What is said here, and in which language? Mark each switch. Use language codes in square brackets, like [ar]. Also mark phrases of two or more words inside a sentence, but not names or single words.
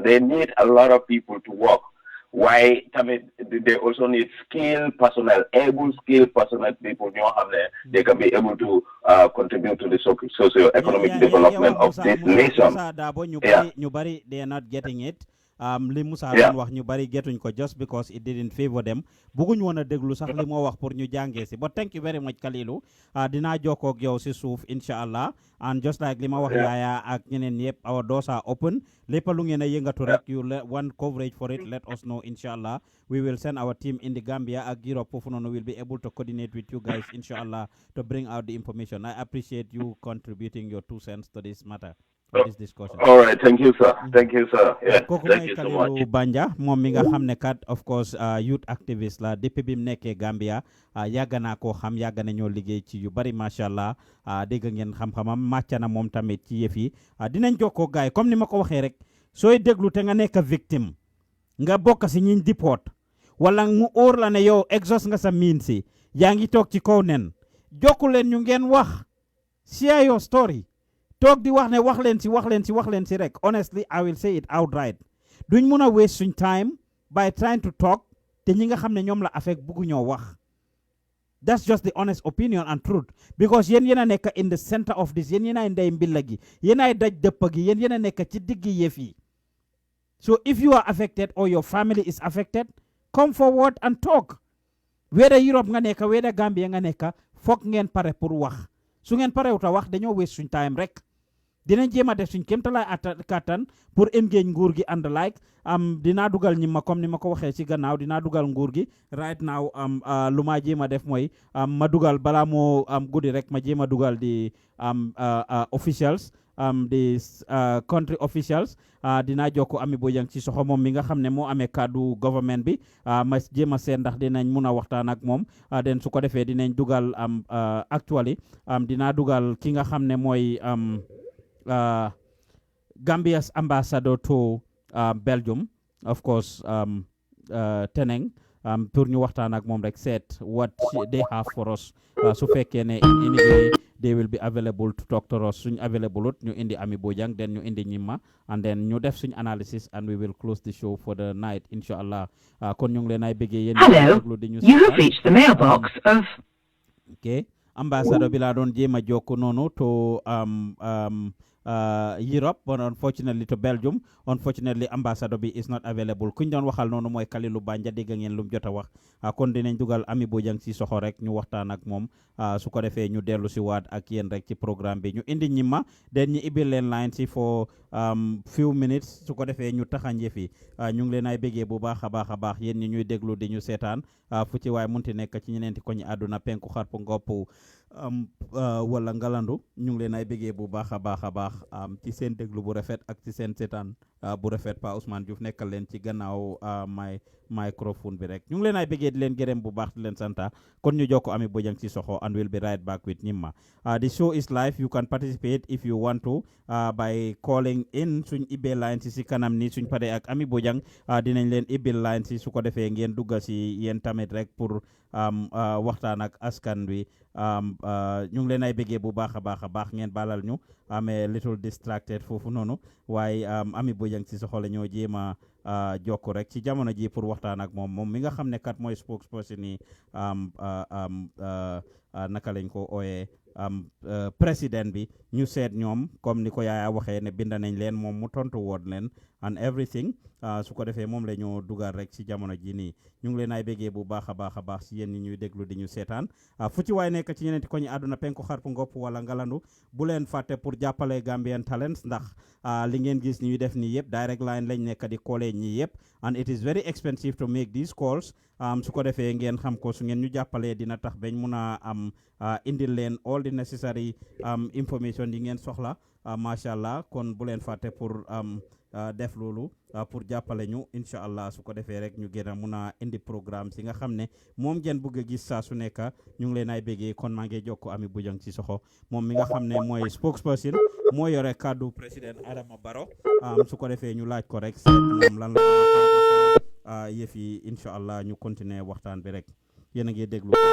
[en] They need a lot of people to work. Why? They also need skilled personnel, skilled personnel people. They can be able to contribute to the socio-economic development of this nation. They are not getting it. [wo] Li Musa doon wax ñu bari getuñ ko [en] just because it didn't favor them. [wo] Bëgguñ woon a déglu sax li moo wax pour ñu jàngee si. [en] But thank you very much, Kalilu. [wo] Dinaa jokkoo ak yow si suuf inshallah. [en] And just like [wo] li ma wax Yaya ak ñeneen yëpp, [en] our doors are open. [wo] Lépp lu ngeen a yëngatu rek, [en] you want coverage for it, let us know inshallah. We will send our team in the Gambia ak Europe [wo] foofu noonu, [en] will be able to coordinate with you guys inshallah to bring out the information. I appreciate you contributing your 2 cents to this matter. for this discussion. All right, thank you, sir. Thank you, sir. Yeah, thank you so much. [wo] Banja moom mi nga xam ne kat [en] of course youth activist [wo] la depuis bi mu nekkee Gambia yàgg naa koo xam yàgg nañoo liggéey ci yu bari [ar] ما شاء الله [wo] dégg ngeen xam-xamam màcc na moom tamit ci yëf yi dinañ jokkoo gaay yi comme ni ma ko waxee rek sooy déglu te nga nekk victime nga bokk si ñiñ deport wala mu óor la ne yow exhaust nga sa miin si yaa ngi toog ci kaw nen jokku leen ñu ngeen wax [en] share your story [wo] toog di wax ne wax leen si rek [en] honestly I will say it outright [wo] duñ mun a [en] waste suñ time by trying to talk [wo] te ñi nga xam ne ñoom la [en] affect [wo] buggu ñoo wax [en] that's just the honest opinion and truth because [wo] yéen yéen a nekk [en] in the center of this [wo] yéen yéen ay ndey mbilla gi yéen ay daj dëpp gi yéen yéen a nekk ci diggi yëf yi [en] so if you are affected or your family is affected come forward and talk whether [wo] Europe nga nekk whether Gambia nga nekk foog ngeen pare pour wax su ngeen pare wuta wax dañoo waste suñ time rek dinañ jéem a def suñ kéemtalaay kattan pour engage nguur gi [en] and like [wo] dinaa dugal ñi ma comme ni ma ko waxee ci gannaaw dinaa dugal nguur gi [en] right now [wo] lu ma jéem a def mooy ma dugal balaa moo guddi rek ma jéem a dugal di officials di [en] country officials [wo] dinaa jokko Ami Bojang ci soxo moom mi nga xam ne moo amee kàddu government bi ma jéem a seet ndax dinañ mun a waxtaan ak moom den su ko defee dinañ dugal actually dinaa dugal ki nga xam ne mooy [en] Gambia's ambassador to Belgium of course [wo] Teneng pour ñu waxtaan ak moom rek seet [en] what they have for us [wo] su fekkee ne [en] in any way they will be available to talk to us [wo] suñ available ut ñu indi Ami Bojang then ñu indi ñimma [en] and then [wo] ñu def suñ [en] analysis and we will close the show for the night [wo] inshallah kon ñu ngi leen ay bëggee yéen [en] hello you have reached the mailbox of [wo] okay ambassador bi laa doon jéem a jokk noonu [en] to Europe but unfortunately to Belgium unfortunately [wo] ambassador bi [en] is not available [wo] kuñ doon waxal noonu mooy Kalilu Banja dégg ngeen lu mu jot a wax kon dinañ dugal Ami Bojang ci soxo rek ñu waxtaan ak moom su ko defee ñu dellu si waat ak yéen rek ci programme bi ñu indi ñimma den ñu ibil leen line si [en] for few minutes [wo] su ko defee ñu taxanje fi ñu ngi leen ay béggee bu baax a baax yéen ñi ñuy déglu di ñu seetaan fu ci waay munti nekk ci ñeneenti ko ñi àdduna penku xarpu ngopp wala ngalandu ñu ngi leen ay béggee bu baax a baax ci seen déglu bu rafet ak ci seen seetaan bu rafet Pa Ousmane Diouf nekkal leen ci gannaaw microphone bi rek ñu ngi leen ay béggee di leen gërëm bu baax di leen santa kon ñu jokko Ami Bojang ci soxo [en] and we'll be right back with Nimma the show is live you can participate if you want to by calling in [wo] suñ ibbee line si kanam ni suñ paree ak Ami Bojang dinañ leen ibbil line si su ko defee ngeen dugga si yéen tamit rek pour waxtaan ak askan wi ñu ngi leen ay béggee bu baax a baax ngeen balal ñu amee [en] little distracted [wo] foofu noonu waaye Ami Bojang ci soxo la ñoo jéem a jokk rek ci jamono ji pour waxtaan ak moom mi nga xam ne kat mooy spokesperson ni naka lañ ko ooyee président bi ñu seet ñoom comme ni ko yaaya waxee ne bind nañ leen moom mu tontu woon leen [en] and everything [wo] su ko defee moom la ñu dugal rek ci jamono ji nii ñu ngi leen ay béggee bu baax a baax ci yéen ñi ñuy déglu di ñu seetaan fu ci waay nekk ci ñeneenti ko ñi àdduna penku xarpu ngopp wala ngalandu bu leen fàtte pour jàppale Gambian Talents ndax li ngeen gis ñuy def nii yëpp [en] direct line [wo] lañ nekk di callee ñii yëpp and [en] it is very expensive to make these calls [wo] su ko defee ngeen xam ko su ngeen ñu jàppalee dina tax bañ mun a am indil leen [en] all the necessary information [wo] yi ngeen soxla [ar] ما شاء الله [wo] kon bu leen fàtte pour def loolu pour jàppale ñu [ar] إن شاء الله [wo] su ko defee rek ñu gën a mun a indi programme si nga xam ne moom ngeen bëgg a gis saa su nekk ñu ngi leen ay béggee kon maa ngi jokko Ami Bojang ci soxo moom mi nga xam ne mooy spokesperson moo yore kàddu président Adama Barrow su ko defee ñu laaj ko rek seet moom lan la yëf yi [ar] إن شاء الله [wo] ñu continuer waxtaan bi rek yéen a ngi déglu